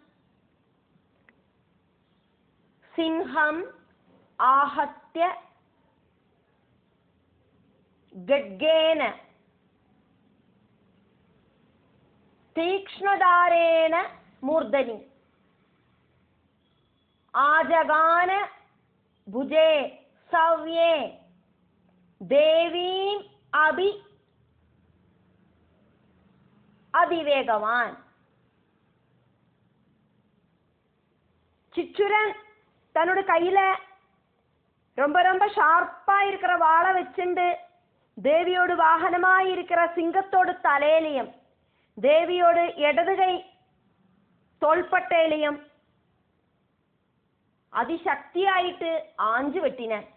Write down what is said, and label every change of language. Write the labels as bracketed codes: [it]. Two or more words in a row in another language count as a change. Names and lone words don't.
[sa] सिंहम् आहत्य गड्गेन तीक्ष्णधारेण मूर्धनि आजगान भुजे सव्ये देवीम् அதிவேகவான். [ta] சிச்சுரன் தன்னோட கையில ரொம்ப ரொம்ப ஷார்ப்பா இருக்கிற வாளை வச்சுண்டு தேவியோடு வாகனமாய் இருக்கிற சிங்கத்தோடு தலையிலையும் தேவியோடு இடதுகை தோள்பட்டையிலையும் அதிசக்தியாயிட்டு ஆஞ்சு வெட்டின.